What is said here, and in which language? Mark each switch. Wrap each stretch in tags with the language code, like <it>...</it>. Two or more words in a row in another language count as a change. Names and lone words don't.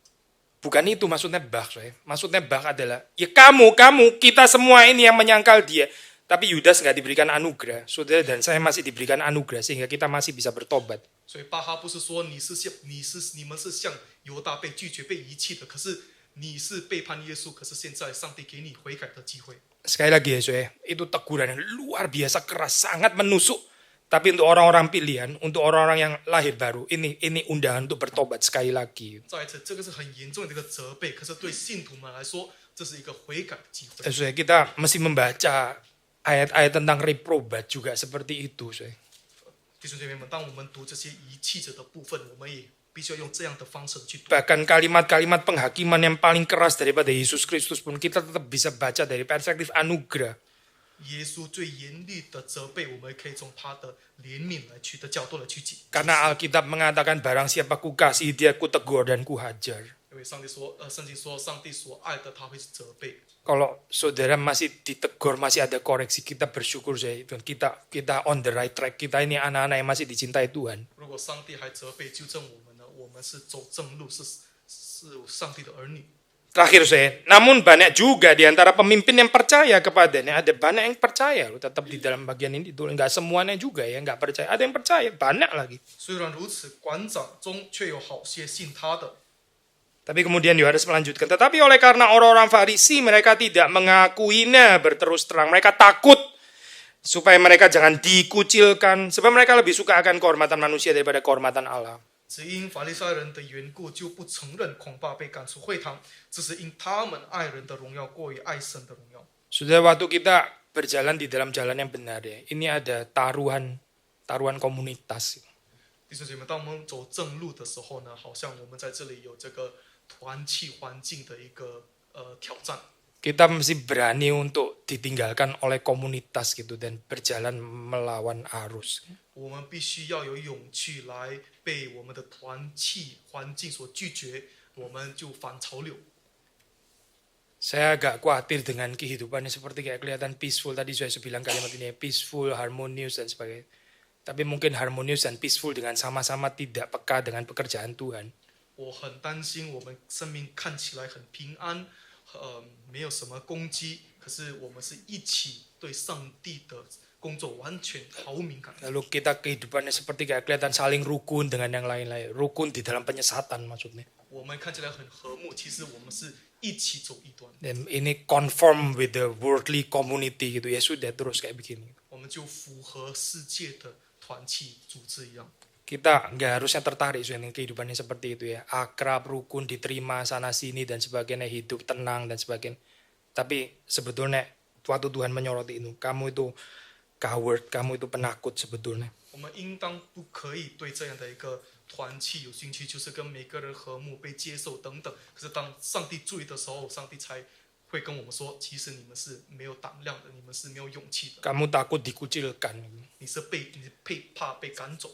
<id>Bukan itu maksudnya Bach, saya. Maksudnya Bach adalah ya kamu, kita semua ini yang menyangkal dia. Tapi Yudas nggak diberikan anugerah, saudara dan saya masih diberikan anugerah sehingga kita masih bisa bertobat.</id> <zh>所以巴哈不是说你们是像犹大被拒绝、被遗弃的，可是你是背叛耶稣，可是现在上帝给你悔改的机会。</zh> <id>Sekali lagi ya, saya, itu teguran yang luar biasa keras, sangat menusuk. Tapi untuk orang-orang pilihan, untuk orang-orang yang lahir baru, ini undangan untuk bertobat sekali lagi.</id> <zh>再一次，这个是很严重的一个责备，可是对信徒们来说，这是一个悔改的机会。</zh> <id>Saya, kita mesti membaca ayat-ayat tentang reprobat juga seperti itu, saya.</id> <zh>弟兄姐妹们，当我们读这些遗弃者的部分，我们也必须要用这样的方式去读。</zh> <id>Bahkan kalimat-kalimat penghakiman yang paling keras daripada Yesus Kristus pun kita tetap bisa baca dari perspektif anugerah.</id> <zh>耶稣最严厉的责备，我们可以从他的怜悯的角度来去解。</zh> <id>Karena Alkitab mengatakan barang siapa ku kasih dia ku tegur dan ku hajar.</id> <zh>因为圣经说，上帝所爱的他会责备。</zh> <id>Kalau saudara masih ditegur, masih ada koreksi, kita bersyukur saya itu. Kita</id> <en>on the right track.</en> <id>Kita ini anak-anak yang masih dicintai Tuhan.</id> <zh>如果上帝还责备纠正我们呢，我们是走正路，是上帝的儿女。</zh> <id>Terakhir saya, namun banyak juga di antara pemimpin yang percaya kepadanya. Ada banyak yang percaya loh, tetap di dalam bagian ini ditulis. Enggak semuanya juga ya, enggak percaya. Ada yang percaya, banyak lagi.</id> <zh>虽然如此，馆长中却有好些信他的。</zh> <id>Tapi kemudian Yohanes melanjutkan, tetapi oleh karena orang-orang Farisi mereka tidak mengakuinya berterus terang. Mereka takut supaya mereka jangan dikucilkan. Sebab mereka lebih suka akan kehormatan manusia daripada kehormatan Allah.</id> <zh>只因法利赛人的缘故，就不承认，恐怕被赶出会堂。只是因他们爱人的荣耀过于爱神的荣耀。</zh> <id>Sudah waktu kita berjalan di dalam jalan yang benar ya. Ini ada taruhan komunitas.</id> <zh>弟兄姐妹，当我们走正路的时候呢，好像我们在这里有这个团契环境的一个挑战。</zh> <id>Kita mesti berani untuk ditinggalkan oleh komunitas gitu dan berjalan melawan arus.</id> <zh>我们必须要有勇气来被我们的团契环境所拒绝，我们就反潮流。</zh> <id>Saya agak khawatir dengan kehidupannya seperti kayak kelihatan peaceful. Tadi saya bilang kalimat ini</id> <en>peaceful, harmonious</en> <id>dan sebagainya. Tapi mungkin harmonious dan peaceful dengan sama-sama tidak peka dengan pekerjaan Tuhan.</id> <zh>我很担心我们生命看起来很平安，没有什么攻击，可是我们是一起对上帝的工作完全毫无敏感。</zh> <id>Lalu kita kehidupannya seperti kayak kelihatan saling rukun dengan yang lain-lain. Rukun di dalam penyesatan maksudnya.</id> <zh>我们看起来很和睦，其实我们是一起走一端。</zh> <id>Dan ini</id> <en>conform with the worldly community</en> <id>gitu ya sudah terus kayak begini.</id> <zh>我们就符合世界的团契组织一样。</zh> <id>Kita nggak harusnya tertarik dengan kehidupannya seperti itu ya. Akrab, rukun, diterima sana sini dan sebagainya, hidup tenang dan sebagainya. Tapi sebetulnya waktu Tuhan menyoroti itu, kamu itu coward, kamu itu penakut sebetulnya.</id> <zh>我们应当不可以对这样的一个团契有兴趣，就是跟每个人和睦、被接受等等。可是当上帝注意的时候，上帝才会跟我们说，其实你们是没有胆量的，你们是没有勇气的。</zh> <id>Kamu takut dikucilkan.</id> <zh>你是怕被赶走，</zh>